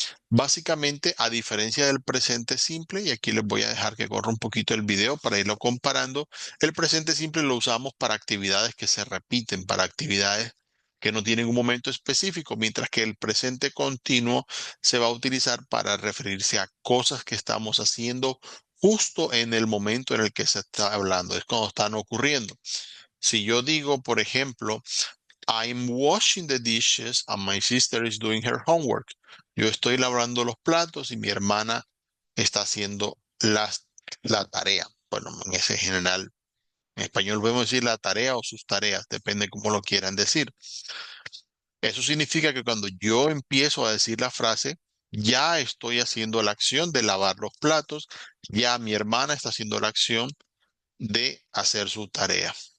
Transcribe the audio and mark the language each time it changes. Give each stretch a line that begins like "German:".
Spanish: Básicamente, a diferencia del presente simple, y aquí les voy a dejar que corra un poquito el video para irlo comparando, el presente simple lo usamos para actividades que se repiten, para actividades que no tienen un momento específico, mientras que el presente continuo se va a utilizar para referirse a cosas que estamos haciendo justo en el momento en el que se está hablando, es cuando están ocurriendo. Si yo digo, por ejemplo,
English: I'm washing the dishes and my sister is doing her homework.
Spanish: Yo estoy lavando los platos y mi hermana está haciendo la tarea. Bueno, en ese general, en español podemos decir la tarea o sus tareas, depende cómo lo quieran decir. Eso significa que cuando yo empiezo a decir la frase, ya estoy haciendo la acción de lavar los platos, ya mi hermana está haciendo la acción de hacer su tarea.